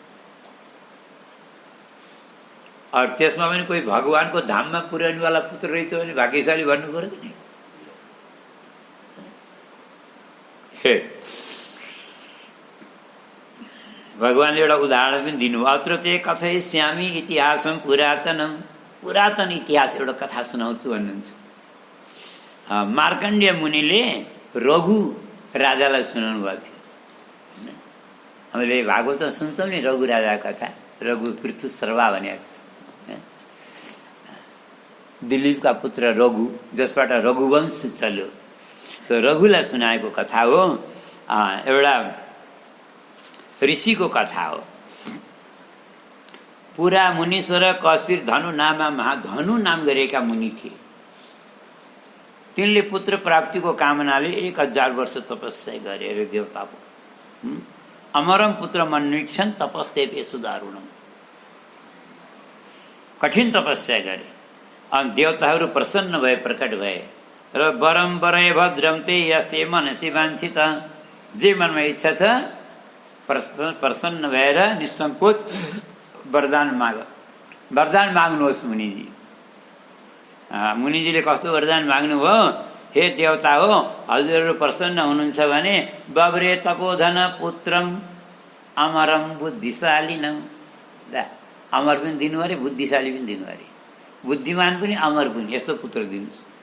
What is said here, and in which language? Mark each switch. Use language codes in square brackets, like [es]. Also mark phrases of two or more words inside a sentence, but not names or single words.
[ne] और त्यसमा पनि कोही भगवानको धाममा पुर्याउनेवाला पुत्र रहेछ भने भाग्यशाली भन्नु पर्यो [hi] कि नहीं? [ne] भगवानले एउटा उदाहरण पनि दिनुभयो। [sa] अत्र ते कथयिष्यामि इतिहासं पुरातनम, [ne] पुरातन इतिहास एउटा कथा सुनाउँछु भन्नुहुन्छ। मार्कण्डेय मुनिले रघु राजालाई सुनाउनु भएको थियो। हामीले भागवत सुन्छौँ नि रघु राजाको कथा, रघु पृथु सर्वा भनेको छ। दिलीपका पुत्र रघु, जसबाट रघुवंश चल्यो, त्यो रघुलाई सुनाएको कथा हो। एउटा ऋषिको कथा हो। पुरा मुनीश्वर कशिर धनु नाममा धनु नाम गरेका मुनि थिए। तिनले पुत्र प्राप्तिको कामनाले 1000 वर्ष तपस्या गरे अरे देवताको। [sa] अमरम पुत्र मन्वीक्षण तपस्ते सुदारुणम, [ne] कठिन तपस्या गरे। अनि देवताहरू प्रसन्न भए, प्रकट भए र [sa] वरम वरय भद्रम ते यस्ते मनसी वाञ्छित, [ne] जे मनमा इच्छा छ प्रसन्न भएर निसङ्कोच वरदान माग, वरदान माग्नुहोस् मुनिजी। मुनिजीले कस्तो वरदान माग्नुभयो? हे देवता हो, हजुरहरू प्रसन्न हुनुहुन्छ भने [sa] बब्रे तपोधन पुत्रम अमरम बुद्धिशालिनम, [ne] अमर पनि दिनु अरे, बुद्धिशाली पनि दिनु अरे, बुद्धिमान पनि अमर पनि, यस्तो पुत्र दिनुहोस्।